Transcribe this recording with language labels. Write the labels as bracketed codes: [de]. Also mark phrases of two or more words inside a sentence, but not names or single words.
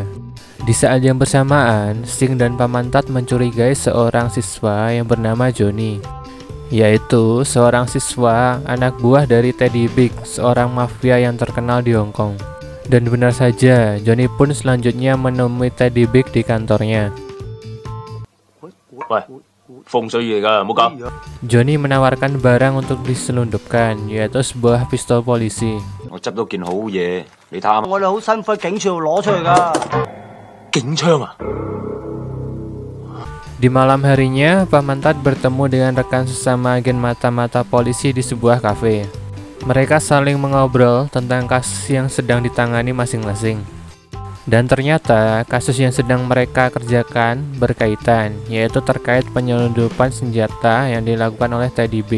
[id] Di saat yang bersamaan, Sing dan Paman Tat mencurigai seorang siswa yang bernama Johnny, yaitu seorang siswa anak buah dari Teddy Big, seorang mafia yang terkenal di Hong Kong. Dan benar saja, Johnny pun selanjutnya menemui Teddy Big di kantornya. [yue] 喂，風水嘢㗎，唔好搞。 [id] Johnny menawarkan barang untuk diselundupkan, yaitu sebuah pistol polisi. [yue] 我執到件好嘢，你睇下。我哋好辛苦喺警署度攞出嚟噶。警槍啊！ [id] Di malam harinya, Paman Tat bertemu dengan rekan sesama agen mata-mata polisi di sebuah kafe. Mereka saling mengobrol tentang kasus yang sedang ditangani masing-masing. Dan ternyata kasus yang sedang mereka kerjakan berkaitan, yaitu terkait penyelundupan senjata yang dilakukan oleh Teddy Big.